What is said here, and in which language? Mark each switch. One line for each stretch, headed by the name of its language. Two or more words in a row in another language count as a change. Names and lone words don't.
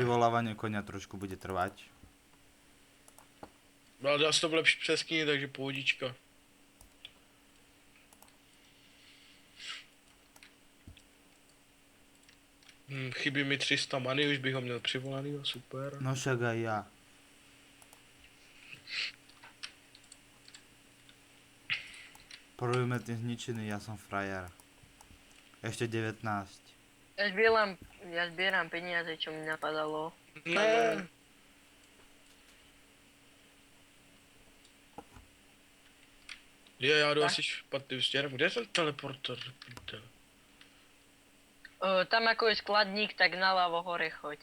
Slovak: Privolávanie koňa trošku bude trvať.
Czech: Ale dá se to lepší přeskyni, takže pohodička. Chybí mi 300 many, už bych ho měl přivolaný, super.
Slovak: No však aj ja. Prvý metin zničený, ja som frajer. Ešte 19. Ja zbieram peniaze, čo mi napadalo.
Czech: Ne. Já jdu Tak. asi špatným směrem. Kde je ten teleporter? Prdel.
Slovak: Tam ako je skladník, tak naľavo hore choď.